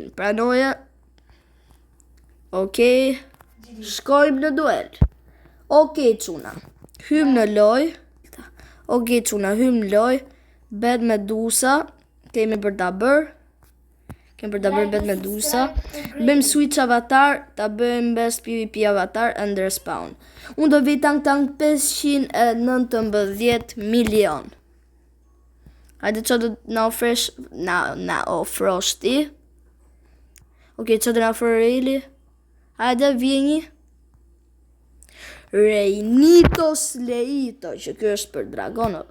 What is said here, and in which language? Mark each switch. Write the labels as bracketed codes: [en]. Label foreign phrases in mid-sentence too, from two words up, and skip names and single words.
[sq] Pranoja? Okej, shkojmë në duel. Okej, çuna, hymë në loj. Okej, çuna, hymë në loj. Bet Medusa, kemi për ta bërë. Kemë për të bërë bet Medusa. [en] Bëjmë switch avatar, [sq] ta bëjmë [en] best PvP avatar and respawn. [sq] Unë do vi tank 519 milion. Hajde që do na ofresh, na ofrosh ti. Okej, që do na ofrë Reili? Hajde, vjeni. Reinitos Leito, që kjo është për dragonët.